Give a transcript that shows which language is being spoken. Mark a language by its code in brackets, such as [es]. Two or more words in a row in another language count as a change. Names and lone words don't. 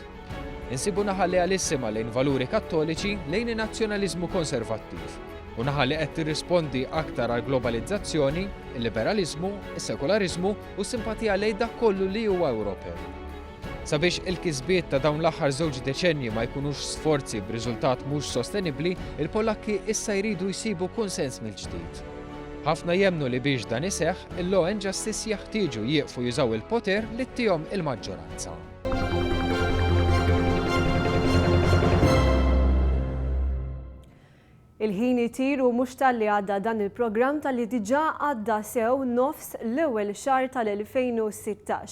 [mt] Insibu naħa lealissima lejn valuri kattoliċi lejn in-nazzjonaliżmu konservattiv u naħa li qed tirrispondi aktar għal globalizzazzjoni, il-liberaliżmu, is-sekularizmu u simpatija lejn dak kollu li huwa Ewropew. Sabiex il-kisbiet ta' dawn l-aħħar żewġ deċennji ma jkunux sforzi b'riżultat mhux sostenibbli, il-Pollakki issa jridu jsibu konsens mill-ġdid. Ħafna jemnu li biex dan iseħħ, il-Law and Justice jeħtieġu jieqfu jużaw il-poter li ttihom il-maġġoranza. Il-ħin itir u mhux talli għadda dan il-programm tal-li diġà għadda sew nofs l-ewwel xahar tal-2016.